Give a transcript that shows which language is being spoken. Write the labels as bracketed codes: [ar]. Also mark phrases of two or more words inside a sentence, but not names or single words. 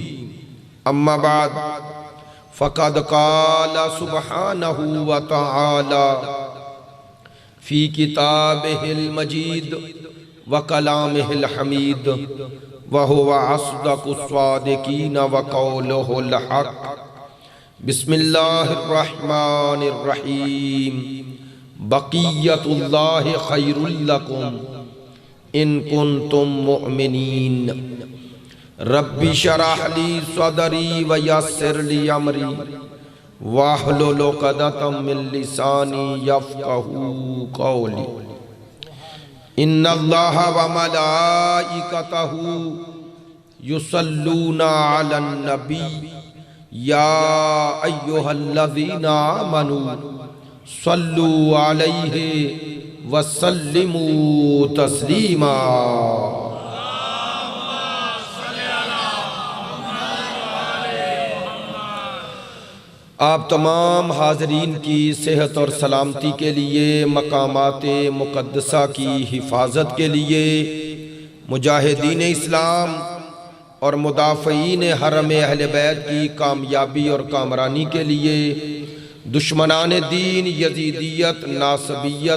[ar] أما بعد فقد قال سبحانه وتعالى في كتابه المجيد وكلامه الحميد وهو أصدق الصادقين وقوله الحق. بسم الله الرحمن الرحيم. بقية الله خير لكم إن كنتم مؤمنين. رب اشرح لي صدري ويسر لي أمري واحلل عقدة من لساني يفقهوا قولي. إن الله وملائكته يصلون على النبي يا أيها الذين آمنوا صلوا عليه وسلموا تسليما. [ur] آپ تمام حاضرین کی صحت اور سلامتی کے لیے، مقامات مقدسہ کی حفاظت کے لیے، مجاہدین اسلام اور مدافعین حرم اہل بیت کی کامیابی اور کامرانی کے لیے، دشمنان دین یزیدیت، ناصبیت,